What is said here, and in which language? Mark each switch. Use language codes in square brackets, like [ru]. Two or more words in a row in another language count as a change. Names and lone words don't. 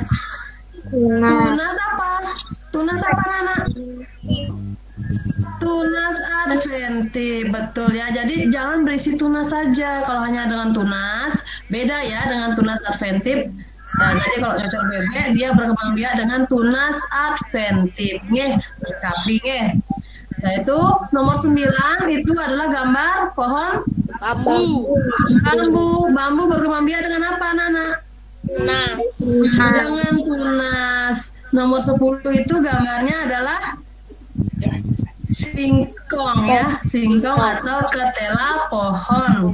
[id] tunas apa? Tunas apa, Nana? Tunas adventif, betul ya. Jadi jangan berisi tunas saja. Kalau hanya dengan tunas, beda ya dengan tunas adventif. Nah, jadi kalau cocor bebek dia berkembang biak dengan tunas adventif. Nggih, lengkapi nggih. Nah, itu nomor 9 itu adalah gambar pohon bambu berkembang biak dengan apa, Nana? Dengan tunas. Nomor 10 itu gambarnya adalah singkong ya, singkong atau ketela pohon.